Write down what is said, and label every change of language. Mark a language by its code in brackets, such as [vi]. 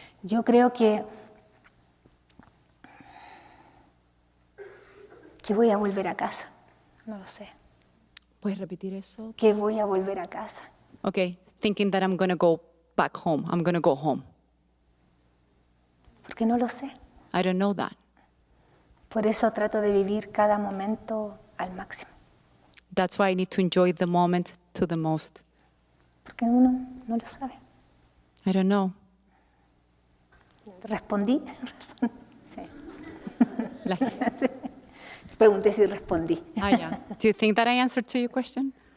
[es] Yo creo que voy a volver a casa. No lo sé. ¿Puedes repetir eso? Que voy a volver a casa. [en] Okay, thinking that I'm going to go back home. I'm going to go home. [es] Porque no lo sé. [en] I don't know that. [es] Por eso trato de vivir cada momento al máximo. [en] That's why I need to enjoy the moment to the most. [es] Porque uno no lo sabe. [en] I don't know. [es] ¿Respondí? Sí. Sí. Pregunté si respondí. [en] Yeah. Do you think that I answered to your question?